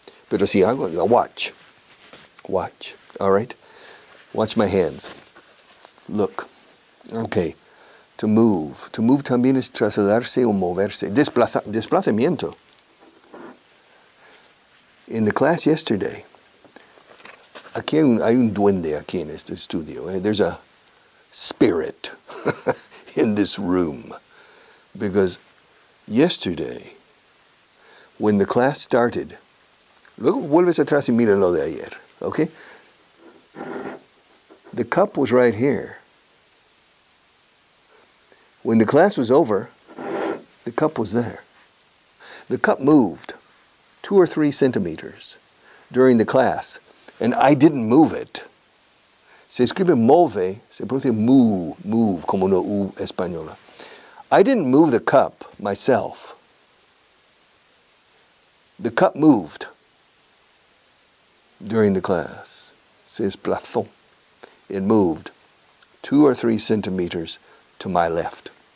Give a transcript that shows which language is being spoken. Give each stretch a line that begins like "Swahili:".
Spanish: Pero si hago,
English: watch. Watch. All right? Watch my hands. Look. Okay. To move.
Spanish: To move también es trasladarse o moverse. Desplazamiento.
English: In the class yesterday,
Spanish: aquí hay un duende aquí en este estudio.
English: There's a spirit in this room. Because yesterday, when the class started,
Spanish: luego vuelves atrás y mira lo de ayer, okay?
English: The cup was right here. When the class was over, the cup was there. The cup moved 2 or 3 centimeters during the class, and I didn't move it.
Spanish: Se escribe move, se pronuncia move, como una U española.
English: I didn't move the cup myself. The cup moved during the class.
Spanish: Se desplazó.
English: It moved 2 or 3 centimeters to my left.